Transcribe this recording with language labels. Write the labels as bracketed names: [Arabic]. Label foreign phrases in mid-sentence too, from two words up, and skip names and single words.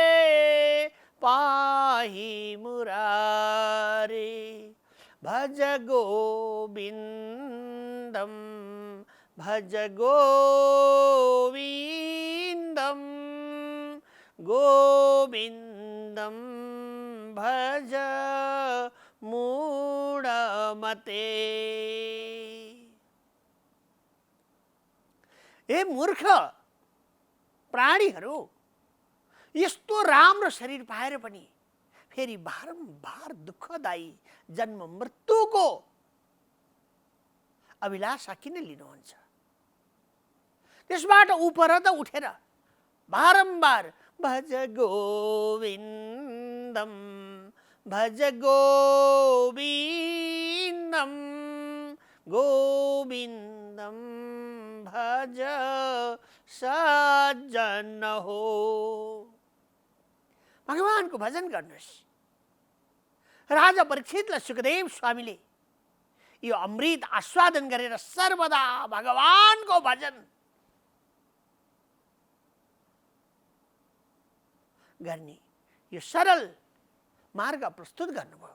[Sanskrit] पाहि मुरारे भज गोविन्दं भज गोविन्दं गोविन्दं भज मूढमते। [Nepali] ए मूर्ख प्राणीहरू, यस्तो राम्रो शरीर पाएर पनि फेरि बारम्बार दुःखदायी जन्म मृत्युको अभिलाषा किन लिनुहुन्छ? त्यसबाट उपर त उठेर बारम्बार [Sanskrit] भज गोविन्दम भज गोविन्दम गोविन्दम भज [Nepali] सज्जन हो। भगवानको भजन गर्नुहोस्। राजा परीक्षितलाई सुखदेव स्वामीले यो अमृत आस्वादन गरेर सर्वदा भगवानको भजन गर्ने यो सरल मार्ग प्रस्तुत गर्नुभयो।